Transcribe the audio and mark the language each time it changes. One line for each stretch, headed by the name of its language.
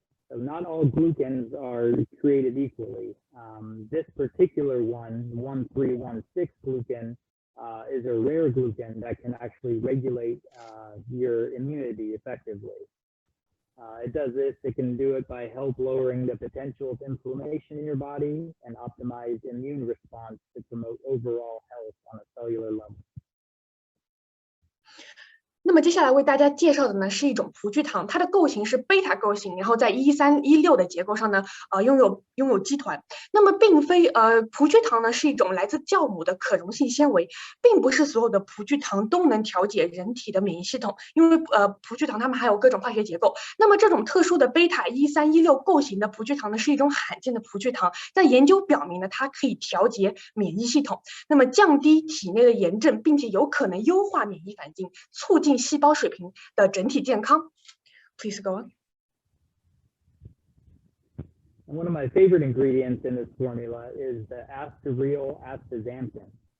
English: So not all glucans are created equally. This particular one, 1316 glucan, is a rare glucan that can actually regulate your immunity effectively. It does this, it can do it by help lowering the potential of inflammation in your body and optimize immune response to promote overall health on a cellular level.
Chinese: 那么接下来为大家介绍的呢是一种葡聚糖，它的构型是贝塔构型，然后在1316的结构上呢，拥有基团。那么并非葡聚糖呢是一种来自酵母的可溶性纤维，并不是所有的葡聚糖都能调节人体的免疫系统，因为葡聚糖它们还有各种化学结构。那么这种特殊的贝塔1316构型的葡聚糖呢是一种罕见的葡聚糖，但研究表明呢它可以调节免疫系统，那么降低体内的炎症，并且有可能优化免疫反应，促进细胞水平的整体健康。
English: Please go on. One of my favorite ingredients in this formula is the astaryl astaxanthin.